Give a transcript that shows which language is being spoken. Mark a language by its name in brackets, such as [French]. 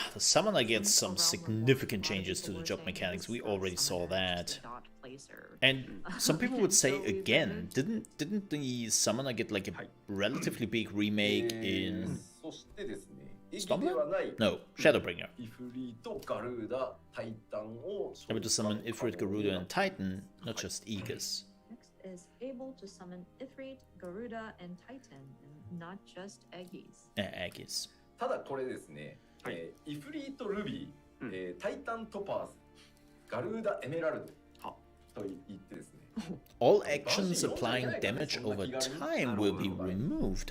[English] The Summoner gets some significant changes to the job mechanics, we already saw that. And some people would say again, didn't the Summoner get like a relatively big remake in... [Japanese] そしてですね、 [English] Stormland? No, Shadowbringer. [Japanese] イフリーとガルーダ、タイタンを [English] Able to summon Ifrit, Garuda, and Titan, not just Aegis. Next is able to summon Ifrit, Garuda, and Titan, and not just Aegis. Aegis. [Japanese] ただこれですね、イフリートルビー、タイタントパーズ、ガルーダエメラルドと言ってですね。 [English] All actions applying damage over time will be removed.